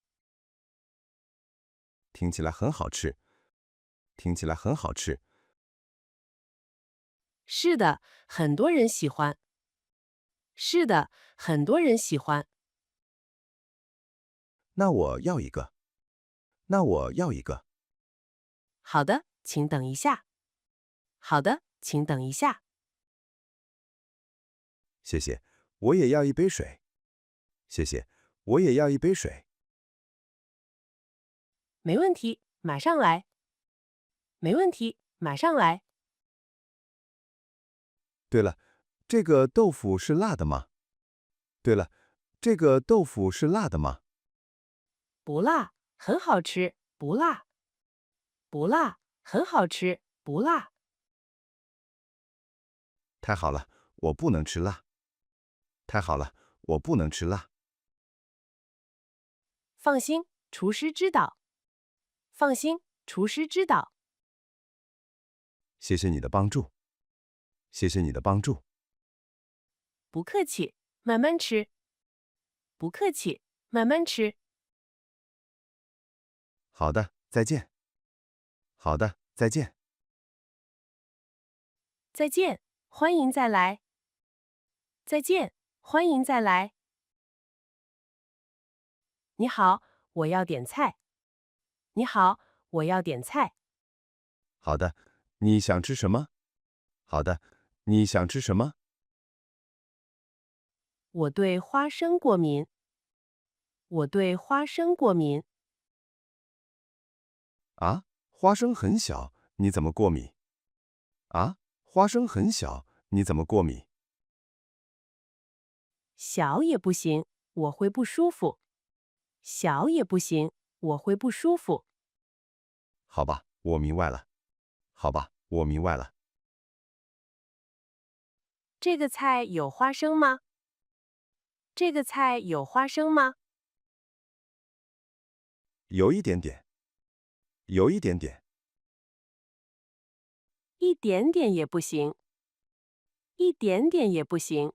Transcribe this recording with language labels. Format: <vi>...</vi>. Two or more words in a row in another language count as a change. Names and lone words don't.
<zh>聽起來很好吃。聽起來很好吃。是的，很多人喜歡。是的，很多人喜歡。那我要一個。那我要一個。好的，請等一下。好的，請等一下。謝謝，我也要一杯水。謝謝，我也要一杯水。沒問題，馬上來。沒問題，馬上來。對了，這個豆腐是辣的嗎？對了，這個豆腐是辣的嗎？不辣，很好吃，不辣。不辣，很好吃，不辣。太好了，我不能吃辣。太好了，我不能吃辣。放心，廚師知道。放心，廚師知道。謝謝你的幫助。謝謝你的幫助。不客氣，慢慢吃。不客氣，慢慢吃。好的，再見。好的，再見。再見，歡迎再來。再見，歡迎再來。你好，我要點菜。你好，我要點菜。好的，你想吃什麼？好的，你想吃什麼？我對花生過敏。我對花生過敏。啊，花生很小，你怎麼過敏？啊，花生很小，你怎麼過敏？小也不行，我會不舒服。小也不行，我會不舒服。好吧，我明白了。好吧，我明白了。這個菜有花生嗎？這個菜有花生嗎？有一點點。有一點點。一點點也不行。一點點也不行。</zh>